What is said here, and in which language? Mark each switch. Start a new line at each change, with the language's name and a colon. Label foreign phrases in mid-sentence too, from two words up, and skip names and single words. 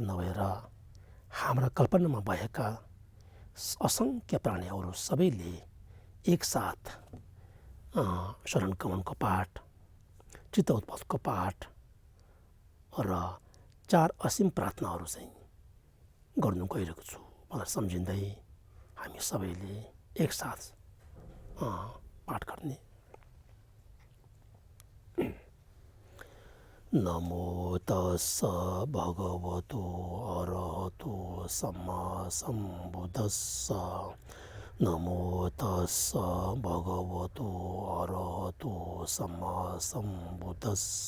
Nepali: नभएर हाम्रा कल्पनामा भएका असङ्ख्य प्राणीहरू सबैले एकसाथ शरण कमलको पाठ, चित्त उत्पथको पाठ र 4 असीम प्रार्थनाहरू चाहिँ गर्नु गइरहेको छु मलाई सम्झिँदै हामी सबैले एकसाथ पाठ गर्ने।
Pali: नमो तस्स भगवतो अरहतो सम्मा सम्बुद्धस्स। नमो तस्स भगवतो अरहतो सम्मा सम्बुद्धस्स।